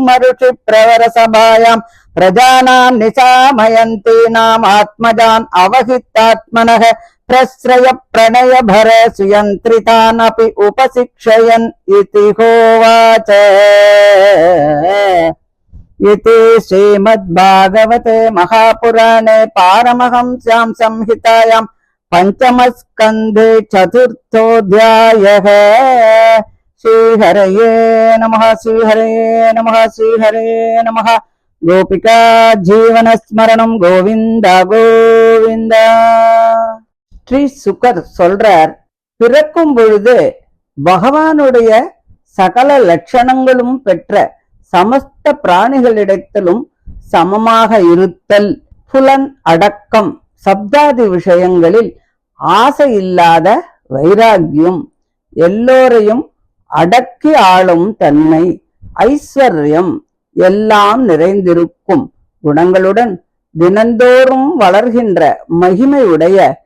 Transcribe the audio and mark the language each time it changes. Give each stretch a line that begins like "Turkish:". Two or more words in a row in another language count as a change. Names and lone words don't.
Sanskrit: ऋषि प्रवर सभायाम् प्रजानां निशामयन्तीनाम् आत्मजान् अवहितात्मनः प्रश्रय प्रणय भर सुयन्त्रितानपि उपशिक्षयन् इति होवाच इति श्रीमद्भागवते महापुराणे पारमहंस्यां संहितायां पंचमस्कन्धे चतुर्थोऽध्यायः। श्रीहरये नमः श्रीहरये नमः श्रीहरये नमः। गोपिका जीवनस्मरणं गोविन्द गोविन्द।
Tamil: ஸ்ரீ சுகர் சொல்றார், பிறக்கும் பொழுது பகவானுடைய சகல லட்சணங்களும் பெற்ற சமஸ்த பிராணிகளிடத்திலும் சமமாக இருத்தல், புலன் அடக்கம், சப்தாதி விஷயங்களில் ஆசை இல்லாத வைராக்கியம், எல்லோரையும் அடக்கி ஆளும் தன்மை, ஐஸ்வர்யம் எல்லாம் நிறைந்திருக்கும் குணங்களுடன் தினந்தோறும் வளர்கின்ற மகிமையுடைய